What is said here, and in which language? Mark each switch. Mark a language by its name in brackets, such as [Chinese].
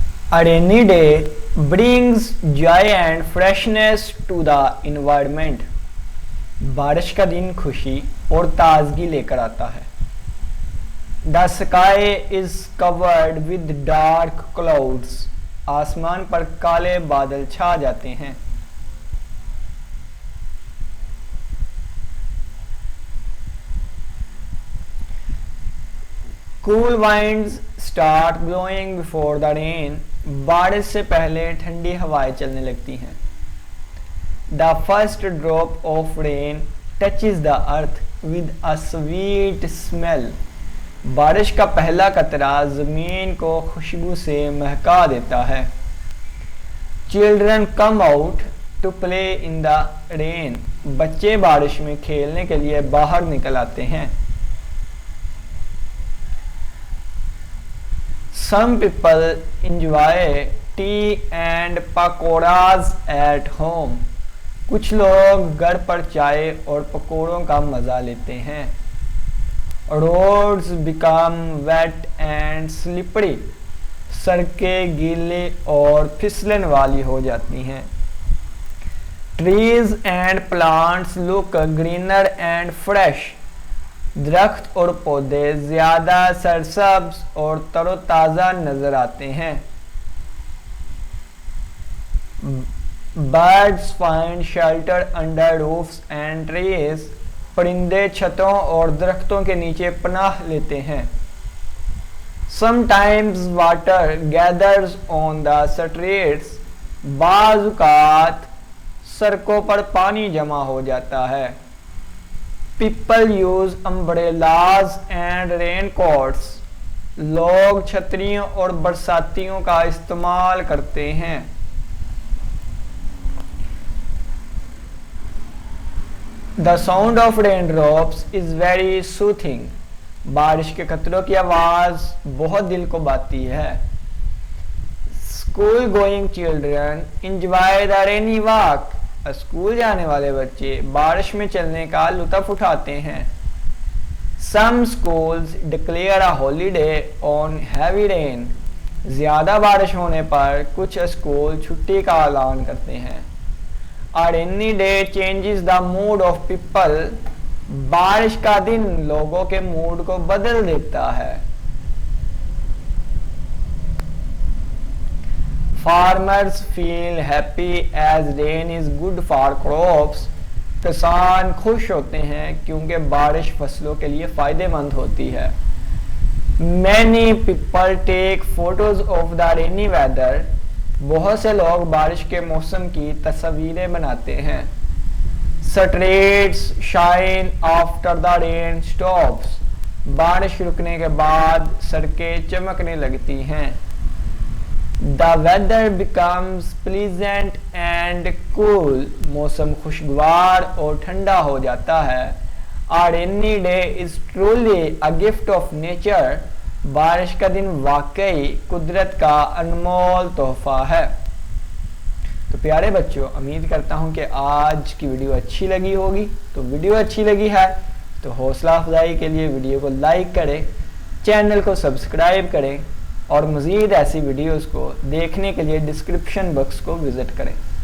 [English] A rainy day brings joy and freshness to the environment. [Hindi] बारिश का दिन खुशी और ताजगी लेकर आता है. [English] The sky is covered with dark clouds. [Hindi] आसमान पर काले बादल छा जाते हैं. [English] Cool winds start blowing before the rain. [Hindi] बारिश से पहले ठंडी हवाएं चलने लगती हैं. [English] The first drop of rain touches the earth with a sweet smell. [Hindi] बारिश का पहला कतरा जमीन को खुशबू से महका देता है. [English] Children come out to play in the rain. [Hindi] बच्चे बारिश में खेलने के लिए बाहर निकल आते हैं. [English] Some people enjoy tea and pakoras at home. [Hindi] कुछ लोग घर पर चाय और पकौड़ों का मजा लेते हैं. [English] Roads become wet and slippery. [Hindi] सड़कें गीली और फिसलन वाली हो जाती हैं. [English] Trees and plants look greener and fresh. [Hindi] दरख्त और पौधे ज्यादा सरसब्ज और तरोताजा नजर आते हैं. [English] Birds find shelter under roofs and trees. [Hindi] परिंदे छतों और दरख्तों के नीचे पनाह लेते हैं. [English] Sometimes water gathers on the streets. [Hindi] बाज़ औक़ात सड़कों पर पानी जमा हो जाता है. [English] People use umbrellas and raincoats. [Hindi] लोग छतरियों और बरसातियों का इस्तेमाल करते हैं. [English] The sound of raindrops is very soothing. [Hindi] बारिश के कतरों की आवाज बहुत दिल को भाती है. [English] School going children enjoy the rainy walk. [Hindi] School जाने वाले बच्चे बारिश में चलने का लुत्फ उठाते हैं. [English] Some schools declare a holiday on heavy rain. [Hindi] ज्यादा बारिश होने पर कुछ स्कूल छुट्टी का ऐलान करते हैं. [English] A rainy day changes the mood of people. [Hindi] बारिश का दिन लोगों के मूड को बदल देता है. [English] Farmers feel happy as rain is good for crops. [Hindi] किसान खुश होते हैं क्योंकि बारिश फसलों के लिए फायदेमंद होती है. [English] Many people take photos of the rainy weather. [Hindi] बहुत से लोग बारिश के मौसम की तस्वीरें बनाते हैं. [English] Streets shine after the rain stops. [Hindi] बारिश रुकने के बाद सड़कें चमकने लगती हैं. [English] The weather becomes pleasant and cool. [Hindi] मौसम खुशगवार और ठंडा हो जाता है. [English] A rainy day is truly a gift of nature. [Hindi] बारिश का दिन वाकई कुदरत का अनमोल तोहफा है. तो प्यारे बच्चों, उम्मीद करता हूँ कि आज की वीडियो अच्छी लगी होगी. तो वीडियो अच्छी लगी है तो हौसला अफजाई के लिए वीडियो को लाइक करें, चैनल को सब्सक्राइब करें और मज़ीद ऐसी वीडियोस को देखने के लिए डिस्क्रिप्शन बॉक्स को विज़िट करें.